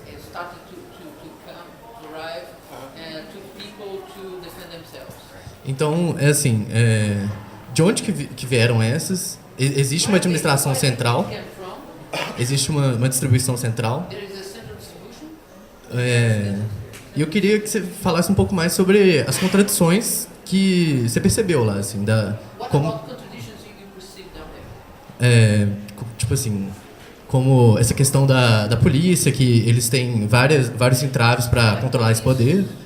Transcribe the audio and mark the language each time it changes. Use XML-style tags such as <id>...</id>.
<en>started to arrive to people to defend themselves.</en> <pt>Então, é assim, de onde que vieram essas? Existe uma administração central,</pt> <en>Came from,</en> <pt>existe uma distribuição central.</pt> <en>there is a central distribution.</en> <pt>E eu queria que você falasse um pouco mais sobre as contradições que você percebeu lá, assim,</pt> <en>What</en> <pt>como,</pt> <en>about contradictions you perceive down there?</en> <pt>tipo assim, como essa questão da polícia, que eles têm vários entraves para controlar esse poder,</pt>